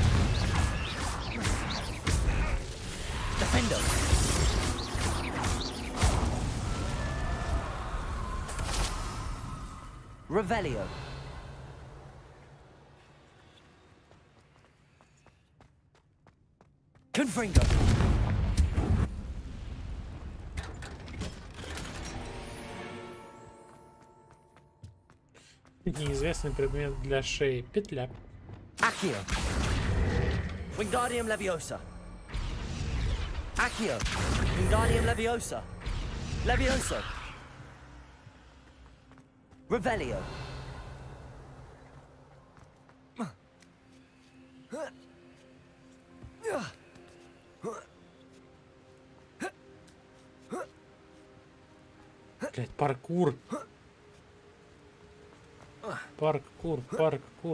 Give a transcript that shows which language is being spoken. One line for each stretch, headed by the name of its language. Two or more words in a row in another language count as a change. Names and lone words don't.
Russian: Defender. Revelio. Confringo. Неизвестный предмет для шеи. Петля. Accio. Wingardium Leviosa. Accio. Wingardium Leviosa. Levioso. Revelio. Блять, паркур. Паркур.